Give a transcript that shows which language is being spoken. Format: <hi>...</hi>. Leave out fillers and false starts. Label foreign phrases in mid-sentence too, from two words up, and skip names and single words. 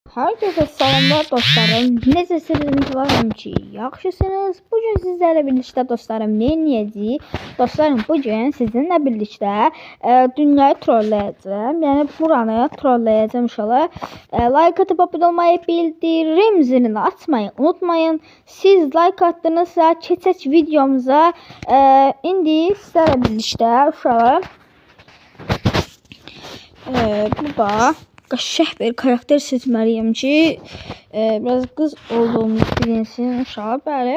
<tr>Herkese selamlar dostlarım.</tr> <az>Necəsiniz? Ümidvaram ki, yaxşısınız. Bugün sizlərlə birlikdə dostlarım ne edəcəyik? Dostlarım, bugün sizinlə birlikdə dünyayı trolləyəcəm. Yəni buranı trolləyəcəm inşallah.</az> <tr>Like atıp abone olmayı, bildirim zilini açmayı unutmayın.</tr> <az>Siz like attınızsa keçək videomuza. İndi sizlərlə birlikdə inşallah burada qəşəng bir karakter seçməliyim ki, biraz qız olduğumuz bilinsin inşallah. Bəli.</az>